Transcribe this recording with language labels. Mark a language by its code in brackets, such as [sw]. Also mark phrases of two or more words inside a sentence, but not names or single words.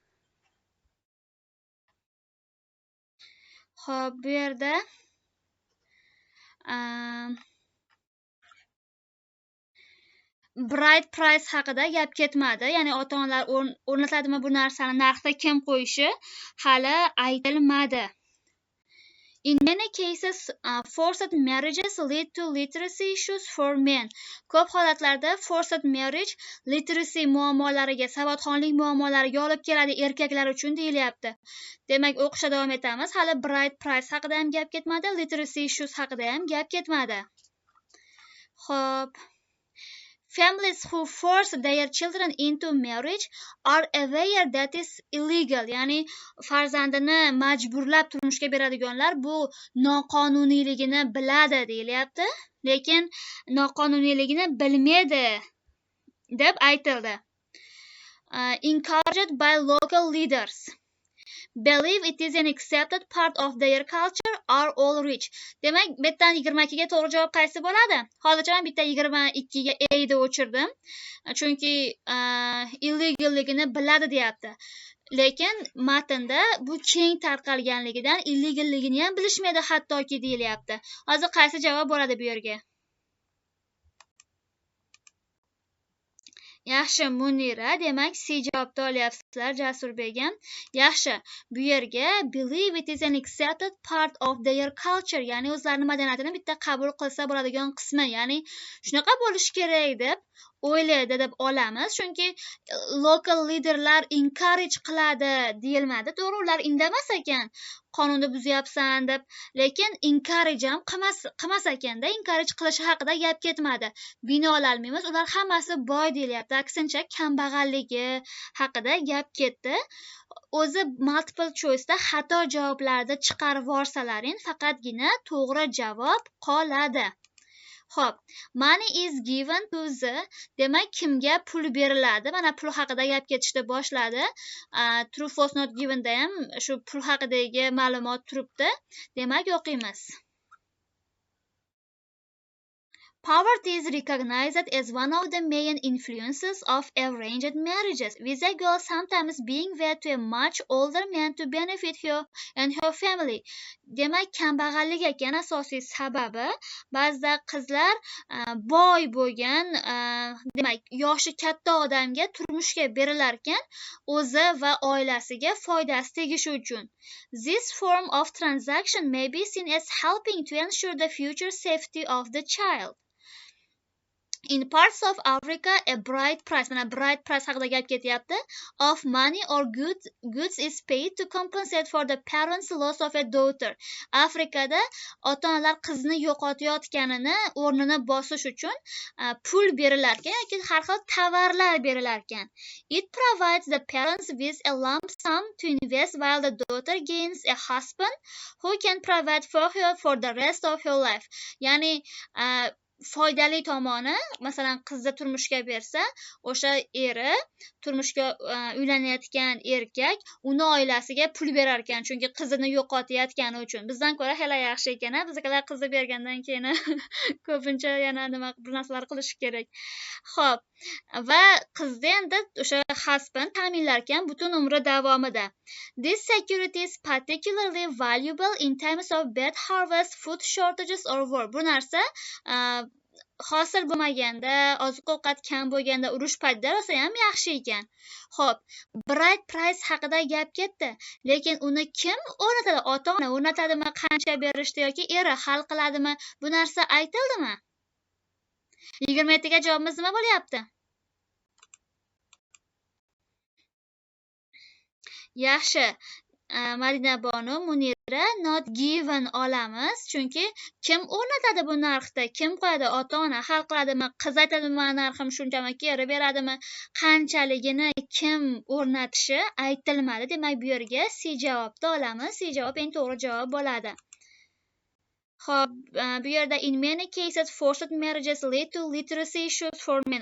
[uz] Xo'p, bu yerda [en] bride price [uz] haqida gap ketmadi. Ya'ni ota-onalar o'rnatadimi bu narsani, narxda kim qo'yishi hali aytilmadi. [en] In many cases, forced marriages lead to literacy issues for men. [uz] Ko'p holatlarda [en] forced marriage [uz] literacy muammolariga, savodxonlik muammolariga olib keladi erkaklar uchun deyilyapti. Demak, o'qishda davom etamiz. Hali [en] bride price [uz] haqida ham gap ketmadi, [en] literacy issues [uz] haqida ham gap ketmadi. Xo'p. [en] Families who force their children into marriage are aware that is illegal. [uz] Ya'ni farzandini majburlab turmushga beradiganlar bu noqonuniyligini biladi deyilyapti, lekin noqonuniyligini bilmaydi deb aytildi. [en] Encouraged by local leaders. Believe it is an accepted part of their culture are all rich. [uz] Demak, bittadan 22 ga to'g'ri javob qaysi bo'ladi? Hozircha men bitta 22 ga A deb o'chirdim. Chunki illegalligini biladi deyapti. Lekin matnda bu keng tarqalganligidan illegalligini ham bilishmaydi hattoki deyilyapti. Hozir qaysi javob bo'ladi bu yerga? Yaxshi, Munira, demak C javobni olyapsizlar, Jasurbegim. Yaxshi, bu yerga [en] believe it is an accepted part of their culture, [uz] ya'ni o'zlarining madaniyatini bitta qabul qilsa bo'ladigan qismi, ya'ni shunaqa bo'lishi kerak deb o'ylaydi deb olamiz, chunki local liderlar encourage qiladi deyilmadi. To'g'ri, ular indamas ekan, qonunni buzyapsan deb, lekin encourage ham qilmas ekanda, encourage qilishi haqida gap ketmadi. Bino ololmaymiz, ular hammasi boy deyilyapti. Aksincha, kambag'alligi haqida gap ketdi. O'zi [en] multiple choice'da [uz] xato javoblarni chiqarib yuborsalaring, faqatgina to'g'ri javob qoladi. Xo'p, [en] money is given to the, [uz] demak kimga pul beriladi? Mana pul haqida gap ketishni boshladi. [en] True false not given [uz] da ham shu pul haqidagi ma'lumot turibdi. Demak, o'qiymiz. [en] Poverty is recognized as one of the main influences of arranged marriages, with the girl sometimes being wed to a much older man to benefit her and her family. [uz] Demak, kambag'allik ekan asosiy sababi. Ba'zida qizlar boy bo'lgan, demak, yoshi katta odamga turmushga berilar ekan, o'zi va oilasiga foydasi tegishi uchun. [en] This form of transaction may be seen as helping to ensure the future safety of the child. In parts of Africa, a bride price, [uz] mana bride price haqida gap ketyapti, [en] of money or goods is paid to compensate for the parents' loss of a daughter. [uz] Afrikada ota-onalar qizni yo'qotayotganini o'rnini bosish uchun pul berilar ekan yoki har xil tovarlar berilar ekan. [en] It provides the parents with a lump sum to invest while the daughter gains a husband who can provide for her for the rest of her life. [uz] Ya'ni foydali tomoni, masalan, qizni turmushga bersa, o'sha eri turmushga uylanayotgan erkak uni oilasiga pul berar ekan, chunki qizini yo'qotayotgani uchun. Bizdan ko'ra hali yaxshi ekan, bizgalar qizni bergandan keyin ko'pincha yana nima bir narsalar qilish kerak. Xo'p, va qizni endi o'sha husband ta'minlar ekan butun umri davomida. [en] This security is particularly valuable in times of bad harvest, food shortages or war. [uz] Bu narsa hosil bo'lmaganda, oziq-ovqat kam bo'lganda, urush paytida rosa ham yaxshi ekan. Xo'p, [en] bride price [uz] haqida gap ketdi, lekin uni kim o'rnatadi? Ota-ona o'rnatadimi, qancha berishdi yoki eri hal qiladimi? Bu narsa aytildimi? 27 ga javobimiz nima bo'lyapti? Yaxshi. Madina Bonu, Munira, [en] not given [uz] olamiz, chunki kim o'rnatadi bu narxda? Kim qo'yadi? Ota-ona hal qiladimi? Qiz aytadimi, narxim shunchami, eri beradimi? Qanchaligini kim o'rnatishi aytilmadi. Demak, bu yerga C javobni olamiz. C javob eng to'g'ri javob bo'ladi. Xo'p, bu yerda [en] in many cases forced marriages lead to literacy issues for men.